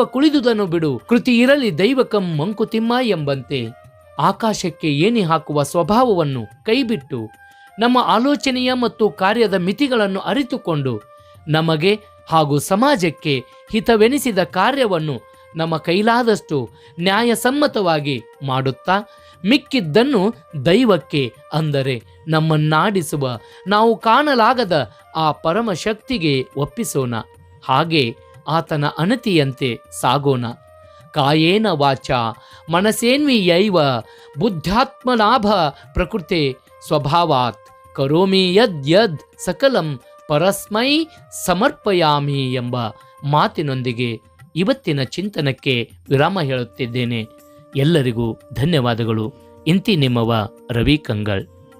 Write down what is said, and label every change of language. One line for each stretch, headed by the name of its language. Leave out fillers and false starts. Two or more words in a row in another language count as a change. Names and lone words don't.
Kannada: ಕುಳಿದುದನು ಬಿಡು, ಕೃತಿ ಇರಲಿ ದೈವಕಂ ಮಂಕುತಿಮ್ಮ ಎಂಬಂತೆ ಆಕಾಶಕ್ಕೆ ಏಣಿ ಹಾಕುವ ಸ್ವಭಾವವನ್ನು ಕೈಬಿಟ್ಟು ನಮ್ಮ ಆಲೋಚನೆಯ ಮತ್ತು ಕಾರ್ಯದ ಮಿತಿಗಳನ್ನು ಅರಿತುಕೊಂಡು ನಮಗೆ ಹಾಗೂ ಸಮಾಜಕ್ಕೆ ಹಿತವೆನಿಸಿದ ಕಾರ್ಯವನ್ನು ನಮ್ಮ ಕೈಲಾದಷ್ಟು ನ್ಯಾಯಸಮ್ಮತವಾಗಿ ಮಾಡುತ್ತಾ ಮಿಕ್ಕಿದ್ದನ್ನು ದೈವಕ್ಕೆ, ಅಂದರೆ ನಮ್ಮನ್ನಾಡಿಸುವ ನಾವು ಕಾಣಲಾಗದ ಆ ಪರಮಶಕ್ತಿಗೆ ಒಪ್ಪಿಸೋಣ. ಹಾಗೆ ಆತನ ಅನತಿಯಂತೆ ಸಾಗೋಣ.
Sanskrit: ಕಾಯೇನ ವಾಚ ಮನಸೇನ್ವಿಯೈವ ಬುದ್ಧಾತ್ಮಲಾಭ ಪ್ರಕೃತೆ ಸ್ವಭಾವಾತ್ ಕರೋಮಿ ಯದ್ ಸಕಲಂ ಪರಸ್ಮೈ ಸಮರ್ಪಯಾಮಿ
Kannada: ಎಂಬ ಮಾತಿನೊಂದಿಗೆ ಇವತ್ತಿನ ಚಿಂತನಕ್ಕೆ ವಿರಾಮ ಹೇಳುತ್ತಿದ್ದೇನೆ. ಎಲ್ಲರಿಗೂ ಧನ್ಯವಾದಗಳು. ಇಂತಿ ನಿಮ್ಮವ ರವಿ ಕಂಗಳ್.